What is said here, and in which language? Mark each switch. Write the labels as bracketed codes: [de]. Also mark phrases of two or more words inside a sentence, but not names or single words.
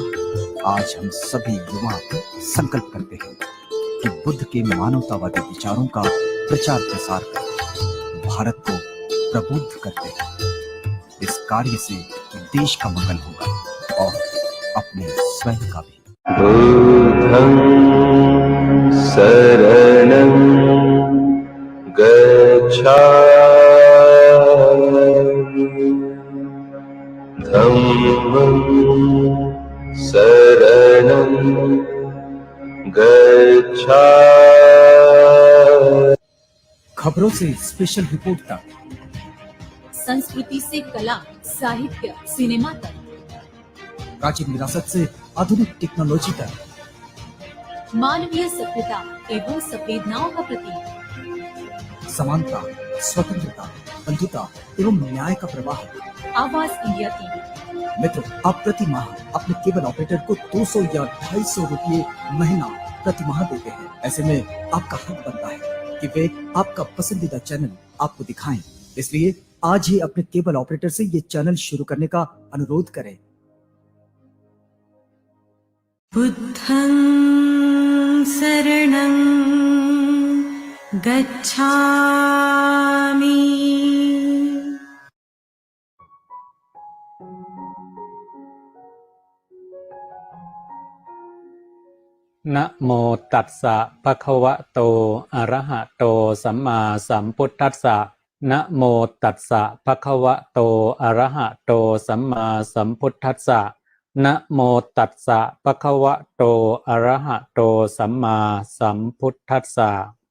[hi] आज हम सभी युवा संकल्प करते हैं कि बुद्ध के मानवतावादी विचारों का प्रचार प्रसार कर भारत को प्रबुद्ध करते हैं। इस कार्य से देश का मंगल होगा और अपने स्वयं का भी। [pi] बुद्धं शरणं गच्छामि। धम्मं शरणं गच्छामि। [hi] खबरों से [en] special report [hi] तक, संस्कृति से कला, साहित्य, सिनेमा तक, प्राचीन विरासत से आधुनिक टेक्नोलॉजी तक, मानवीय सभ्यता एवं संवेदनाओं का प्रतीक, समानता, स्वतंत्रता, बंधुता एवं न्याय का प्रवाह। आवाज इंडिया टीवी। मित्रों, आप प्रति माह अपने [en] cable operator [hi] को 200 या 250 रुपये महीना प्रति माह देते हैं। ऐसे में आपका हक बनता है कि वे आपका पसंदीदा चैनल आपको दिखाएं। इसलिए आज ही अपने [en] cable operator [hi] से ये चैनल शुरू करने का अनुरोध करें। [pi] बुद्धं शरणं गच्छामि। นะโมตัสสะภะคะวะโตอะระหะโตสัมมาสัมพุทธัสสะนะโมตัสสะภะคะวะโตอะระหะโตสัมมาสัมพุทธัสสะนะโมตัสสะภะคะวะโตอะระหะโตสัมมาสัมพุทธัสสะ